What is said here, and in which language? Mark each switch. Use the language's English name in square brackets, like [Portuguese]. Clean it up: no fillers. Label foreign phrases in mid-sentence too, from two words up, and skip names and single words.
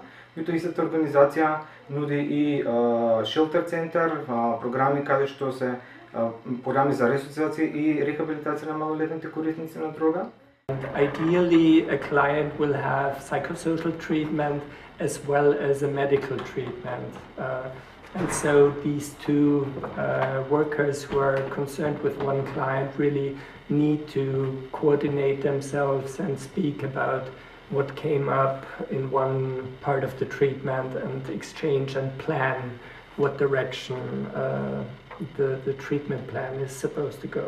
[Macedonian] Меѓутоа истата организација нуди и шелтер центар, програми каде што се програми за ресоцијација и рехабилитација на малолетните корисници на дрога. [English] Ideally, a client will have psychosocial treatment as well as a medical treatment. And so these two workers who are concerned with one client really need to coordinate themselves and speak about what came up in one part of the treatment and exchange and plan what direction the treatment plan is supposed to go.